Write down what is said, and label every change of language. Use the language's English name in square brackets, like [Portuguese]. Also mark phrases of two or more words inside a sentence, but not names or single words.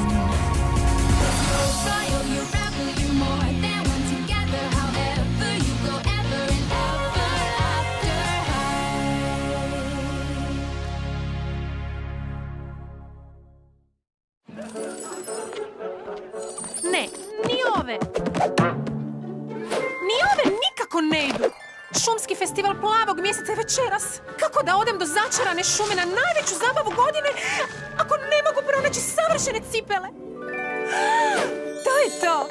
[English] You're royal, you're rebel, you're more than one together. However you go, ever and ever after high. [Croatian] Ne, ni ove. Ni ove nikako ne idu. Šumski festival plavog mjeseca je večeras. Kako da odem do začarane šume na najveću zabavu godine ako ne mogu pronaći savršene cipele? To je to.